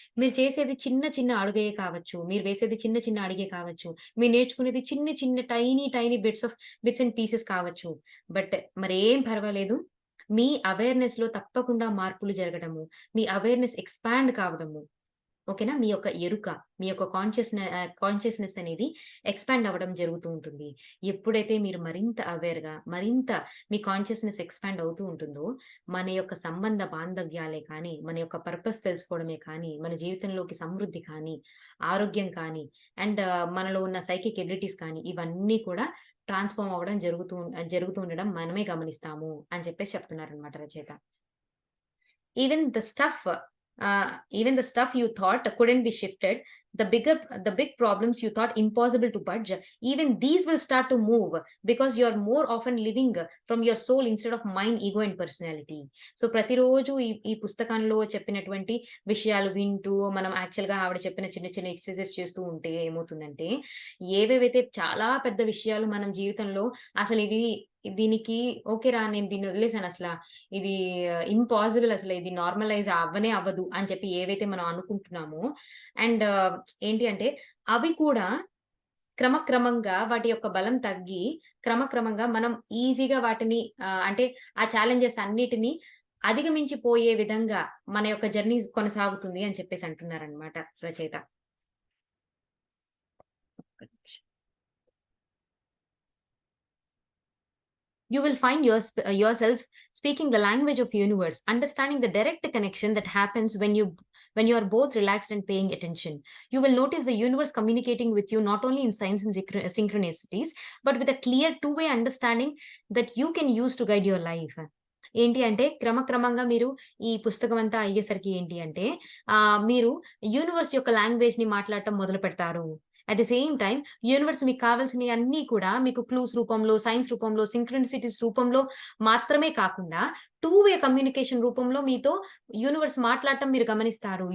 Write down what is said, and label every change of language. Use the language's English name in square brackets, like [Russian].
[Telugu] మీరు చేసేది చిన్న అడుగే కావచ్చు. మీరు వేసేది చిన్న అడుగే కావచ్చు. మీరు నేర్చుకునేది చిన్న [English] tiny bits and pieces [Telugu] కావచ్చు. బట్ మరేం పర్వాలేదు. మీ అవేర్‌నెస్‌లో తప్పకుండా మార్పులు జరగడము, మీ అవేర్‌నెస్ ఎక్స్‌పాండ్ కావడము, ఓకేనా? మీ యొక్క ఎరుక, మీ యొక్క కాన్షియస్‌నెస్ అనేది ఎక్స్‌పాండ్ అవ్వడం జరుగుతూ ఉంటుంది. ఎప్పుడైతే మీరు మరింత అవేర్‌గా, మరింత మీ కాన్షియస్‌నెస్ ఎక్స్‌పాండ్ అవుతూ ఉంటుందో, మన యొక్క సంబంధ బాంధవ్యాలే కానీ, మన యొక్క పర్పస్ తెలుసుకోవడమే కానీ, మన జీవితంలోకి సమృద్ధి కానీ, ఆరోగ్యం కానీ, అండ్ మనలో ఉన్న సైకిక్ ఎబిలిటీస్ కానీ, ఇవన్నీ కూడా ట్రాన్స్‌ఫార్మ్ అవ్వడం జరుగుతూ ఉండడం మనమే గమనిస్తాము అని చెప్పేసి చెప్తున్నారనమాట రచయిత. [English] Even the stuff, even the stuff you thought couldn't be shifted, the big problems you thought impossible to budge, even these will start to move because you're more often living from your soul instead of mind, ego and personality. [Telugu] So ప్రతిరోజు ఈ పుస్తకంలో చెప్పినటువంటి విషయాలు వింటూ మనం యాక్చువల్‌గా ఆవిడ చెప్పిన చిన్న చిన్న ఎక్సర్‌సైజెస్ చేస్తూ ఉంటే ఏమవుతుందంటే, ఏవేవైతే చాలా పెద్ద విషయాలు మనం జీవితంలో అసలివి దీనికి ఓకేరా నేను దీన్ని వదిలేసానసల. ఇది ఇంపాసిబుల్ అసలు ఇది నార్మలైజ్ అవ్వనే అవ్వదు అని చెప్పి ఏవైతే మనం అనుకుంటున్నామో అండ్ ఏంటి అంటే అవి కూడా క్రమక్రమంగా వాటి యొక్క బలం తగ్గి క్రమక్రమంగా మనం ఈజీగా వాటిని అంటే ఆ ఛాలెంజెస్ అన్నిటిని అధిగమించిపోయే విధంగా మన యొక్క జర్నీ కొనసాగుతుంది అని చెప్పేసి అంటున్నారనమాట రచయిత. [English] You will find yourself speaking the language of universe, understanding the direct connection that happens when you are both relaxed and paying attention. You will notice the universe communicating with you not only in signs and synchronicities, but with a clear two-way understanding that you can use to guide your life. [Telugu] ఏంటి అంటే క్రమక్రమంగా మీరు ఈ పుస్తకం అంతా అయ్యేసరికి ఏంటి అంటే మీరు యూనివర్స్ యొక్క లాంగ్వేజ్ ని మాట్లాడటం మొదలు పెడతారు. [English] at the same time [Telugu] universe మీకు కావాల్సినవి అన్నీ కూడా మీకు క్లూస్ రూపంలో, సైన్స్ రూపంలో, సింక్రనిసిటీస్ రూపంలో మాత్రమే కాకుండా టూ వే కమ్యూనికేషన్ రూపంలో మీతో యూనివర్స్ మాట్లాడటం మీరు గమనిస్తారు.